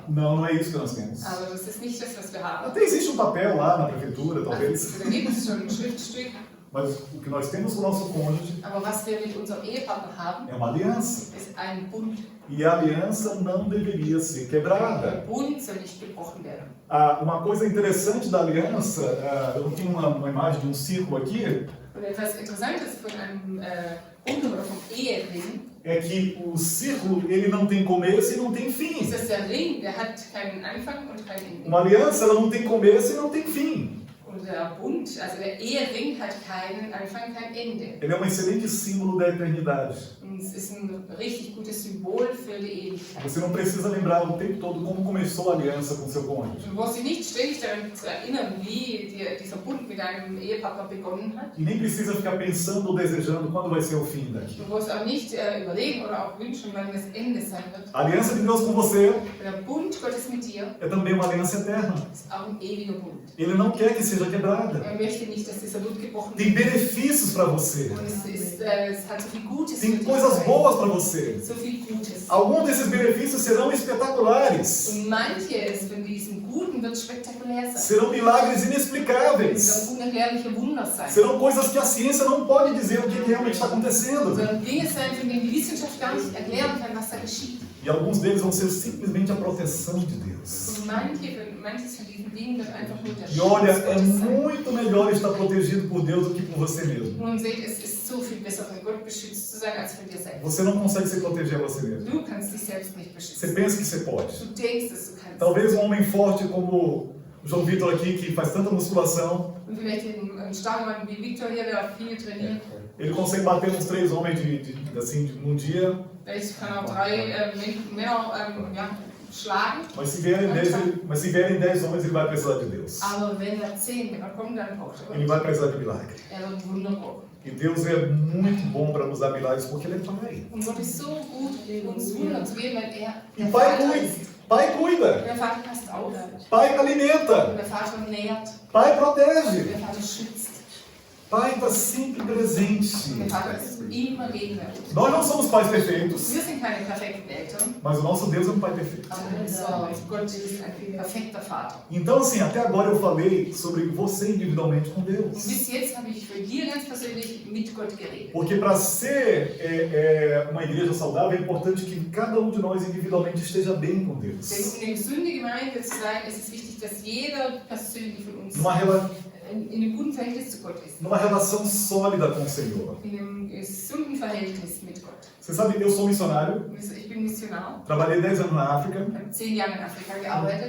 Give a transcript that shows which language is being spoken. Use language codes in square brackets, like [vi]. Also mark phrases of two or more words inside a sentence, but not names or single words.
[pt] Não é isso que nós temos. [de] Aber das ist nicht das, was wir haben. [pt] Até existe um papel lá na prefeitura, talvez. [de] Also, da gibt es schon ein Schriftstück, [pt] Mas o que nós temos com o nosso cônjuge [de] aber was wir mit unserem Ehepartner haben, [pt] é uma aliança. [de] ist ein Bund. [pt] E a aliança não deveria ser [de] Der [pt] quebrada. [de] Bund soll nicht gebrochen werden. [pt] Uma coisa interessante da aliança, eu tenho uma imagem de um círculo aqui, [de] Und etwas Interessantes von einem Bund oder vom Ehering [pt] é que o círculo ele não tem começo e não tem fim. [de] ist, dass der Ring, der hat keinen Anfang und kein Ende. [pt] Uma aliança ela não tem começo e não tem fim. [de] Und der Bund, also der Ehering, hat keinen Anfang, kein Ende. [pt] Ele é um excelente símbolo da eternidade. [de] Und es ist ein richtig gutes Symbol für die Ewigkeit. [pt] Você não precisa lembrar o tempo todo como começou a aliança com seu cônjuge. [de] Du brauchst dich nicht ständig daran zu erinnern, wie dieser Bund mit deinem Ehepartner begonnen hat. [pt] E nem precisa ficar pensando ou desejando quando vai ser o fim daqui. [de] Du brauchst auch nicht überlegen oder auch wünschen, wann das Ende sein wird. [pt] A aliança de Deus com você [de] Der Bund Gottes mit dir [pt] é também uma aliança eterna. [de] ist auch ein ewiger Bund. [pt] Ele não quer que seja quebrada. [de] Er möchte nicht, dass dieser Bund gebrochen [pt] Tem [de] wird. [pt] benefícios para você. [de] Und es hat so viel Gutes [pt] Tem [de] für dich. [pt] coisas boas para você. [de] So viel Gutes. [pt] Alguns desses benefícios serão espetaculares. [de] Und manches von diesen Guten wird spektakulär sein. [pt] Serão milagres [de] Es [pt] inexplicáveis. [de] werden unerklärliche Wunder sein. [pt] Serão coisas que a ciência não pode dizer o que realmente está acontecendo. [de] Es werden Dinge sein, von denen die Wissenschaft gar nicht erklären kann, was da geschieht. [pt] E alguns deles vão ser simplesmente a proteção de Deus. [de] Und manches von diesen Dingen wird einfach nur der [pt] E olha, [de] Schutz [pt] é [de] Gottes sein. [pt] muito melhor estar protegido por Deus do que por você mesmo. [de] Nun seht, es ist so viel besser, von Gott beschützt zu sein, als von dir selbst. [pt] Você não consegue se proteger a você mesmo. [de] Du kannst dich selbst nicht [pt] Você [de] beschützen. [pt] pensa que você pode. [de] Du denkst, dass du kannst. [pt] Talvez um homem forte como o João Vitor aqui, que faz tanta musculação, [de] Und vielleicht ein starker Mann wie Victor hier, der viel trainiert, [pt] ele consegue bater uns 3 homens num dia. [de] vielleicht kann auch 3 Männer schlagen. [pt] Mas se vierem 10 homens, ele vai precisar de Deus. [de] Aber wenn da 10 Männer kommen, dann braucht er [pt] Ele [de] Gott. [pt] vai precisar de milagre. [de] Er wird Wunder brauchen. [pt] E Deus é muito bom para nos dar milagres, porque Ele é Pai. [de] Und Gott ist so gut, uns Wunder zu geben, weil er [pt] E [de] der [pt] Pai [de] Vater [pt] cuida. [de] ist. [pt] Pai cuida. [de] Der Vater passt auf. [pt] Pai [de] Und [pt] alimenta. [de] der Vater nährt. [pt] Pai [de] Und [pt] protege. [de] der Vater schützt. [pt] Pai está sempre presente. [de] Und der Vater ist immer gegenwärtig. [pt] Nós não somos pais perfeitos, [de] Wir sind keine perfekten Eltern, [pt] mas o nosso Deus é um pai perfeito. [de] aber unser Gott ist ein perfekter Vater. [pt] Então, assim, até agora eu falei sobre você individualmente com [de] Und [pt] Deus. [de] bis jetzt habe ich für dir ganz persönlich mit Gott geredet. [pt] Porque para ser uma igreja saudável é importante que cada um de nós individualmente esteja bem com Deus. [de] Denn um eine gesunde Gemeinde zu sein, ist es wichtig, dass jeder persönlich von uns in einem guten Verhältnis zu Gott ist. [pt] Numa relação sólida com o Senhor. [de] In einem gesunden Verhältnis mit Gott. [pt] Você sabe, eu sou missionário, [de] Ich bin Missionar. [pt] trabalhei 10 anos na África, [de] Ich habe 10 Jahre in Afrika gearbeitet.